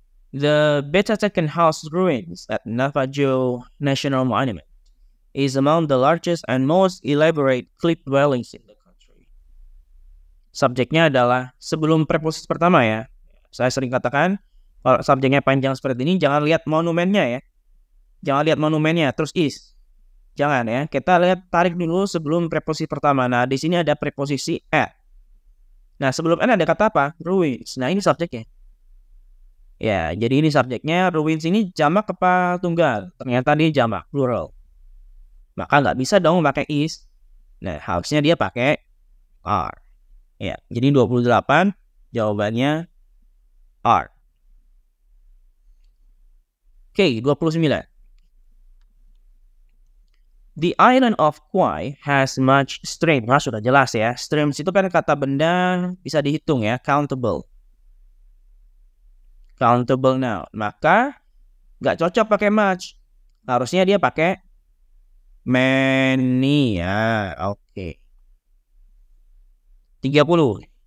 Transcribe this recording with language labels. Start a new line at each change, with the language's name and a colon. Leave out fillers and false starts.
English: The Betatakan House ruins at Navajo National Monument is among the largest and most elaborate cliff dwellings in the country.
Indonesian: Subjeknya adalah sebelum preposisi pertama ya. Saya sering katakan, kalau subjeknya panjang seperti ini, jangan lihat monumennya ya. Jangan lihat monumennya, terus is. Jangan ya, kita lihat tarik dulu sebelum preposisi pertama. Nah, di sini ada preposisi at. Nah, sebelum at ada kata apa? Ruins. Nah, ini subjeknya. Ya, jadi ini subjeknya. Ruins ini jamak apa tunggal? Ternyata dia jamak, plural. Maka nggak bisa dong pakai is. Nah, harusnya dia pakai are. Ya, jadi 28 jawabannya are. Oke, 29.
English: The island of Kauai has much stream.
Indonesian: Nah, sudah jelas ya. Streams itu kan kata benda bisa dihitung ya.
English: Countable. Countable now.
Indonesian: Maka nggak cocok pakai much. Harusnya dia pakai many ya. Oke. 30.